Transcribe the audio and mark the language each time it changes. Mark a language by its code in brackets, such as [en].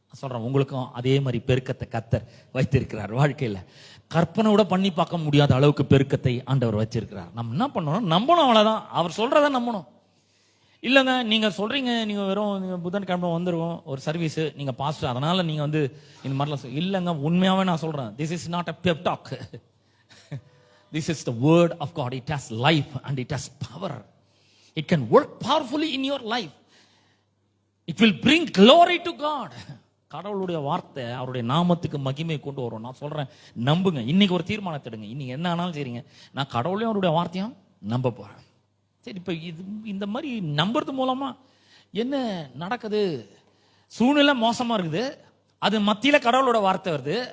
[ta] சொல்றேன், உங்களுக்கும் அதே மாதிரி பெருக்கத்தை கர்த்தர் வைத்திருக்கிறார். வாழ்க்கையில கற்பனை கூட பண்ணி பார்க்க முடியாத அளவுக்கு பெருக்கத்தை ஆண்டவர் வச்சிருக்கிறார். நம்ம என்ன பண்ணணும்? நம்பணும், அவ்வளவுதான். அவர் சொல்றதை நம்பணும். இல்லைங்க, நீங்க சொல்றீங்க, நீங்க வெறும் புதன்கிழமை வந்துருவோம் ஒரு சர்வீஸ், நீங்க பாஸ்டர், அதனால நீங்க வந்து இந்த மாதிரிலாம் இல்லைங்க, உண்மையாவே நான் சொல்றேன், [en] This is not a pep talk. This is the word of God. It has life and it has power. It can work powerfully in your life. It will bring glory to God. [ta] கடவுளுடைய வார்த்தை அவருடைய நாமத்துக்கு மகிமை கொண்டு வரும். நான் சொல்றேன், நம்புங்க. இன்னைக்கு ஒரு தீர்மானத்தை எடுங்க, இன்னைக்கு என்ன ஆனாலும் சரிங்க, நான் கடவுளையும் அவருடைய வார்த்தையும் நம்ப போறேன். சரி, இப்ப இது இந்த மாதிரி நம்புறது மூலமா என்ன நடக்குது? சூழ்நிலை மோசமா இருக்குது, அது மத்தியில கடவுளோட வார்த்தை வருது.